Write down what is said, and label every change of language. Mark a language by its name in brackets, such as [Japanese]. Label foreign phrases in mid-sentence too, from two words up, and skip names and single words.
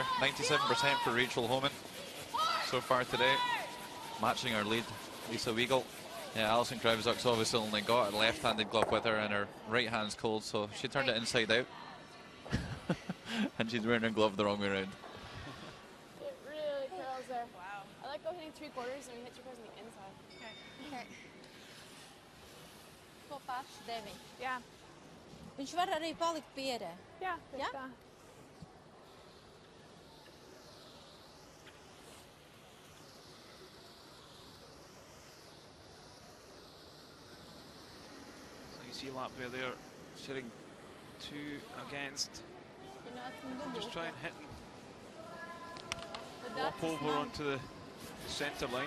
[English] 97% for Rachel Homan so far today, matching her lead, Lisa Weigel. Yeah, Alison Krevizok's obviously only got a left-handed glove with her, and her right hand's cold, so she turned it inside out. And she's wearing her glove the wrong way around. It really curls there. Wow. I like go hitting 3/4 and you hit 3/4 on the inside. Okay. [Latvian] Kopāš 9. Jā. Viņš var arī palikt pierē. Jā, Jā? tā. [English] So you see Latvia there, shooting 2 against. Just try and hit and walk over onto the centre line.